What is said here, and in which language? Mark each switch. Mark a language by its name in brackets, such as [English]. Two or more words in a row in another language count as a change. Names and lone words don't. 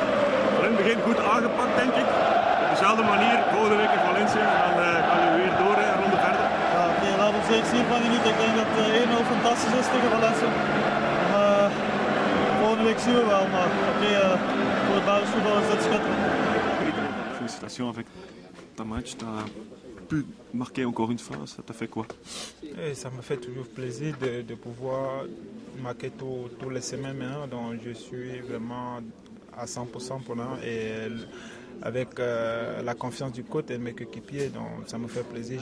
[Dutch] Van in het begin goed aangepakt, denk ik. Op dezelfde manier, volgende week in Valencia. En dan gaan we weer door een ronde verder. Ja, oké, laten we zeker zien van niet. Ik denk dat 1-0 fantastisch is tegen Valencia. Volgende week zien we wel, maar oké, voor het basisvoetbal is dat schitterend. [French] Félicitations avec ta match. Tu as pu marquer encore une fois. Ça t'a fait quoi? Et ça me fait toujours plaisir de pouvoir marquer tous les semaines maintenant. Donc je suis vraiment à 100% pour l'instant et avec la confiance du coach et de mes coéquipiers, donc ça me fait plaisir.